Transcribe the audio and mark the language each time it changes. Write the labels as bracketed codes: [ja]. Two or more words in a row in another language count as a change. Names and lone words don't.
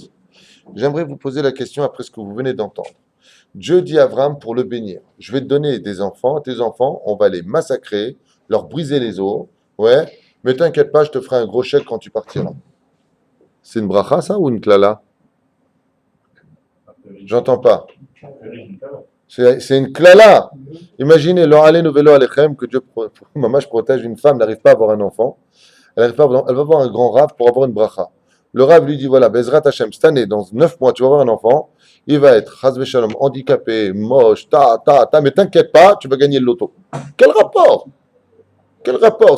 [fr] J'aimerais vous poser la question après ce que vous venez d'entendre. Dieu dit à Abraham pour le bénir, je vais te donner des enfants, tes enfants, on va les massacrer, leur briser les os, ouais, mais t'inquiète pas, je te ferai un gros chèque quand tu partiras. C'est une bracha ça ou une klala? J'entends pas. C'est une klala. Imaginez, [he] לא עלינו ולא עליכם, [fr] que Dieu, maman, je protège une femme, n'arrive pas à avoir un enfant, elle va avoir un grand rave pour avoir une bracha. Le rave lui dit, voilà, [he] בעזרת השם, [fr] cette année, dans 9 mois, tu vas avoir un enfant, il va être, [he] חס ושלום, [fr] handicapé, moche, mais t'inquiète pas, tu vas gagner le loto. Quel rapport? Quel rapport?